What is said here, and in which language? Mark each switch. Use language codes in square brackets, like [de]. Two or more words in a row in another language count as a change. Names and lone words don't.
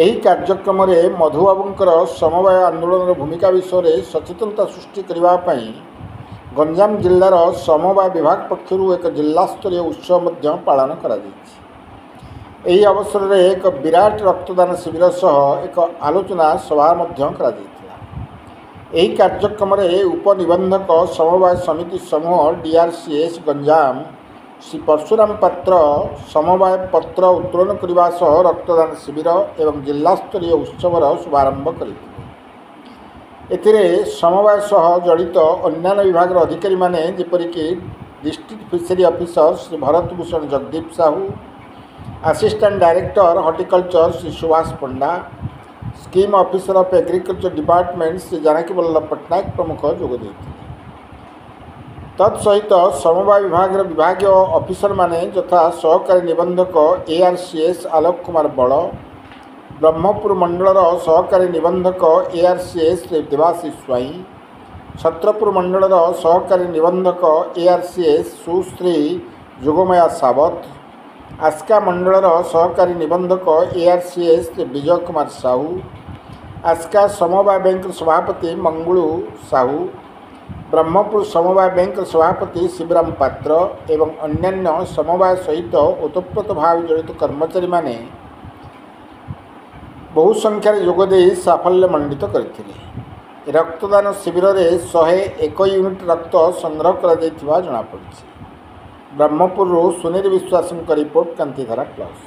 [or] ଏହି କାର୍ଯ୍ୟକ୍ରମ ରେ ମଧୁବାବୁଙ୍କର ସମବାୟ ଆନ୍ଦୋଳନ ଭୂମିକା ବିଷୟ ରେ ସଚେତନତା ସୃଷ୍ଟି କରିବା ପାଇଁ ଗଞ୍ଜାମ ଜିଲ୍ଲାର ସମବାୟ ବିଭାଗ ପକ୍ଷରୁ ଏକ ଜିଲ୍ଲା ସ୍ତରୀୟ ଉତ୍ସବ ମଧ୍ୟ ପାଳନ କରା ଯାଇଛି। ଏହି ଅବସର ରେ ଏକ ବିରାଟ ରକ୍ତଦାନ ଶିବିର ସହ ଏକ ଆଲୋଚନା ସଭା ମଧ୍ୟ କରା ଯାଇଥିଲା। ଏହି କାର୍ଯ୍ୟକ୍ରମ ରେ ଉପନିବନ୍ଧକ ସମବାୟ ସମିତି ସମୂହ ଡିଆରସିଏସ ଗଞ୍ଜାମ ଶ୍ରୀ ପରଶୁରାମ ପାତ୍ର ସମବାୟ ପତ୍ର ଉତ୍ତୋଳନ କରିବା ସହ ରକ୍ତଦାନ ଶିବିର ଏବଂ ଜିଲ୍ଲା ସ୍ତରୀୟ ଉତ୍ସବର ଶୁଭାରମ୍ଭ କରିଥିଲେ। ଏଥିରେ ସମବାୟ ସହ ଜଡ଼ିତ ଅନ୍ୟ ବିଭାଗ ଅଧିକାରୀ ମାନେ ଯେପରିକି [en] District Fishery Officer [or] ଶ୍ରୀ ଭରତଭୂଷଣ ଜଗଦୀପ ସାହୁ, [en] Assistant Director Horticulture [or] ଶ୍ରୀ ସୁଭାଷ ପଣ୍ଡା, [en] Scheme Officer of Agriculture Department [or] ଶ୍ରୀ ଜାନକୀ ବଲ୍ଲଭ ପଟ୍ଟନାୟକ ପ୍ରମୁଖ ଯୋଗ ଦେଇଥିଲେ। ତତ୍ସହିତ ସମବାୟ ବିଭାଗ ବିଭାଗୀୟ ଅଫିସର ମାନେ ଯଥା ସହକାରୀ ନିବନ୍ଧକ ଏଆରସିଏସ ଆଲୋକ କୁମାର ବଡ଼, ବ୍ରହ୍ମପୁର ମଣ୍ଡଳର ସହକାରୀ ନିବନ୍ଧକ ଏଆରସିଏସ ଦେବାଶିଷ ସ୍ୱାଇଁ, ଛତ୍ରପୁର ମଣ୍ଡଳର ସହକାରୀ ନିବନ୍ଧକ ଏଆରସିଏସ ସୁଶ୍ରୀ ଯୋଗମାୟା ସାବତ, ଆସ୍କା ମଣ୍ଡଳର ସହକାରୀ ନିବନ୍ଧକ ଏଆରସିଏସ ବିଜୟ କୁମାର ସାହୁ, ଆସ୍କା ସମବାୟ ବ୍ୟାଙ୍କ ସଭାପତି ମଙ୍ଗୁଳୁ ସାହୁ, ବ୍ରହ୍ମପୁର ସମବାୟ ବ୍ୟାଙ୍କ ସଭାପତି ଶିବରାମ ପାତ୍ର ଏବଂ ଅନ୍ୟାନ୍ୟ ସମବାୟ ସହିତ ଓତପ୍ରୋତ ଭାବ ଜଡ଼ିତ କର୍ମଚାରୀ ମାନେ ବହୁ ସଂଖ୍ୟାର ଯୋଗଦେ ସାଫଲ୍ୟ ମଣ୍ଡିତ କରିଥିଲେ। ରକ୍ତଦାନ ଶିବିର ରେ 101 ୟୁନିଟ ରକ୍ତ ସଂଗ୍ରହ କରା ଯାଇଥିବା ଜଣା ପଡ଼ୁଛି। ବ୍ରହ୍ମପୁର ସୁନୀଲ ବିଶ୍ୱାସ ରିପୋର୍ଟ କାନ୍ତିଧାରା ପ୍ଲସ।